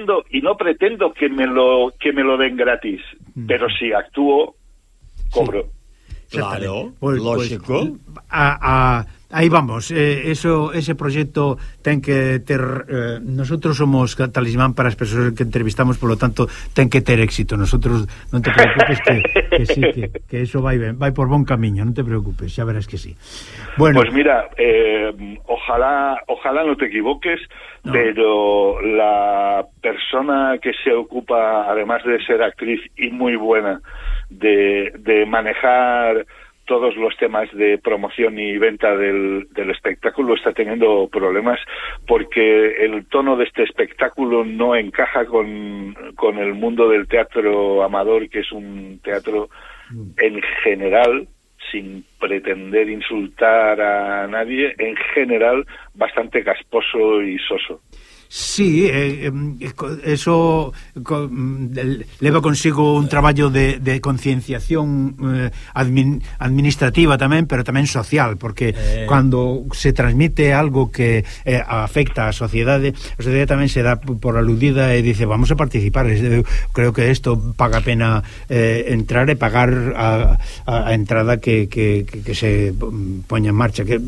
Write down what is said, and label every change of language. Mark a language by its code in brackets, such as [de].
[es] Y no pretendo que me lo den gratis, pero si actúo, cobro. Sí. Claro, pues, lógico. Pues, ahí vamos, ese proyecto [gl] ten que ter, [es] nosotros somos talismán [gl] para as persoas que entrevistamos, [es] por lo tanto, [gl] ten que ter éxito. Nosotros, non te preocupes que sí, que eso vai ben, vai por bon camiño, non te preocupes, xa verás que sí. [es] Bueno, pues mira, ojalá no te equivoques, no. Pero la persona que se ocupa, además de ser actriz y muy buena, de manejar todos los temas de promoción y venta del espectáculo, está teniendo problemas porque el tono de este espectáculo no encaja con el mundo del teatro amador, que es un teatro en general, sin pretender insultar a nadie, en general bastante casposo y soso. [gl] Sí, eso leva consigo un traballo de concienciación administrativa tamén, pero tamén social, porque cando se transmite algo que afecta a sociedade, a sociedade tamén se dá por aludida e dice, vamos a participar, creo que isto paga a pena entrar e pagar a entrada que se poña en marcha.